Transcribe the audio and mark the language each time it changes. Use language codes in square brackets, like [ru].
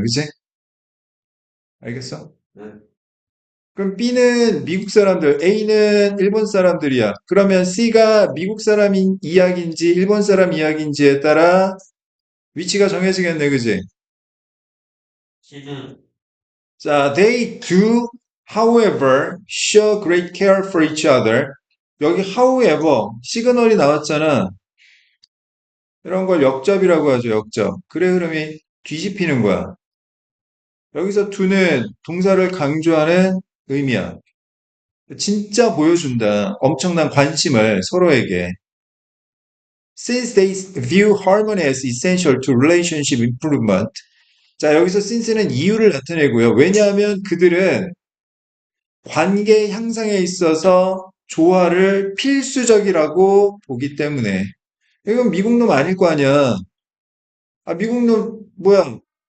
[ko] 그치? 알겠어? 네. 그럼 B는 미국 사람들, A는 일본 사람들이야. 그러면 C가 미국 사람인 이야기인지 일본 사람 이야기인지에 따라 위치가 정해지겠네, 그지? C는 [en] 자, they do, however, show great care for each other. [ko] 여기 however, 시그널이 나왔잖아. 이런 걸 역접이라고 하죠, 역접. 그래 흐름이 뒤집히는 거야. 여기서 do는 동사를 강조하는 의미야. 진짜 보여준다. 엄청난 관심을 서로에게. [en] Since they view harmony as essential to relationship improvement. [ko] 자, 여기서 since는 이유를 나타내고요. 왜냐하면 그들은 관계 향상에 있어서 조화를 필수적이라고 보기 때문에. 이건 미국 놈 아닐 거 아니야. 아, 미국 놈, 뭐야.